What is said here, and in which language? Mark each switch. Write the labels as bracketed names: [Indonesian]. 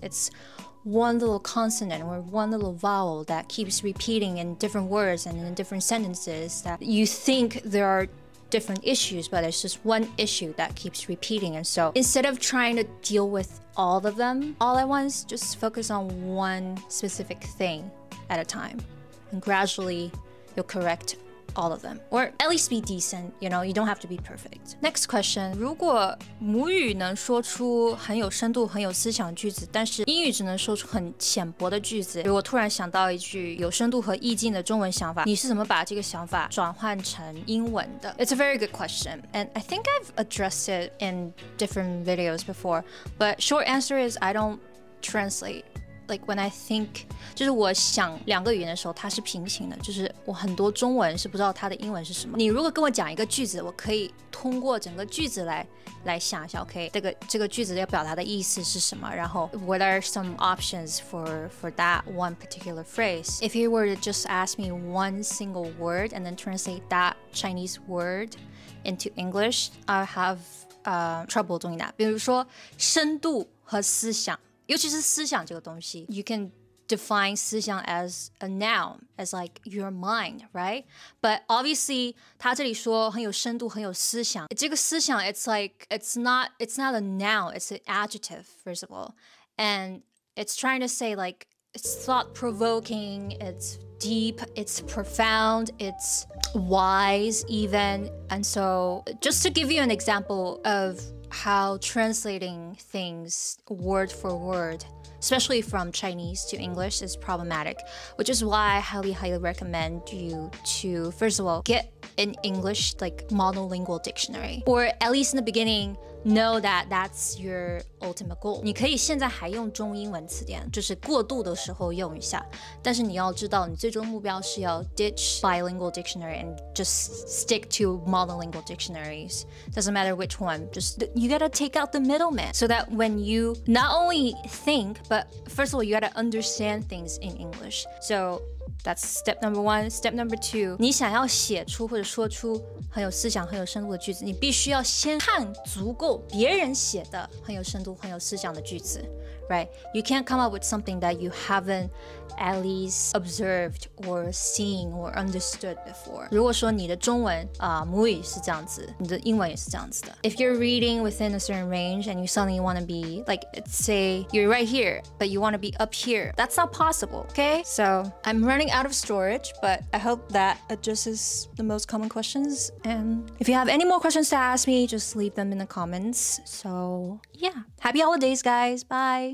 [English] It's one little consonant or one little vowel that keeps repeating in different words and in different sentences that you think there are different issues, but it's just one issue that keeps repeating. And so instead of trying to deal with all of them all at once, just focus on one specific thing at a time, and gradually you'll correct all of them, or at least be decent. You know, you don't have to be perfect. Next question. [Chinese] 如果母语能说出很有深度很有思想的句子，但是英语只能说出很浅薄的句子，我突然想到一句有深度和意境的中文想法，你是怎么把这个想法转换成英文的？ [English] It's a very good question, and I think I've addressed it in different videos before, but short answer is I don't translate. Like when I think, [Chinese] 就是我想2个语言的时候，它是平行的，就是我很多中文是不知道它的英文是什么。你如果跟我讲一个句子，我可以通过整个句子来想一下 ，OK， 这个句子要表达的意思是什么，然后 [English] what are some options for that one particular phrase? If you were to just ask me one single word and then translate that Chinese word into English, I have trouble doing that. [Chinese] 比如说深度和思想。尤其是思想这个东西 [English] you can define 思想 as a noun, as like your mind, right? But obviously [Chinese] 他这里说很有深度很有思想，这个思想 [English] it's like it's not a noun, it's an adjective first of all, And it's trying to say like it's thought-provoking, it's deep, it's profound, it's wise even. And so just to give you an example of how translating things word for word, especially from Chinese to English, is problematic, which is why I highly recommend you to, first of all, get an English like monolingual dictionary, or at least in the beginning, know that that's your ultimate goal. [Chinese] 你可以现在还用中英文词典，就是过渡的时候用一下，但是你要知道，你最终目标是要 [English] ditch bilingual dictionary and just stick to monolingual dictionaries. Doesn't matter which one, just you gotta take out the middleman so that when you not only think, but first of all, you gotta understand things in English. So that's step number one. Step number two, [Chinese] 你想要写出或者说出很有思想、很有深度的句子，你必须要先看足够别人写的很有深度、很有思想的句子 ，right? [English] You can't come up with something that you haven't at least observed or seen or understood before. [Chinese] 如果说你的中文母语是这样子，你的英文也是这样子的。 [English] If you're reading within a certain range and you suddenly want to be like, say you're right here, but you want to be up here, that's not possible, okay? So I'm running out of storage, but I hope that addresses the most common questions. And if you have any more questions to ask me, just leave them in the comments. So yeah, happy holidays, guys. Bye.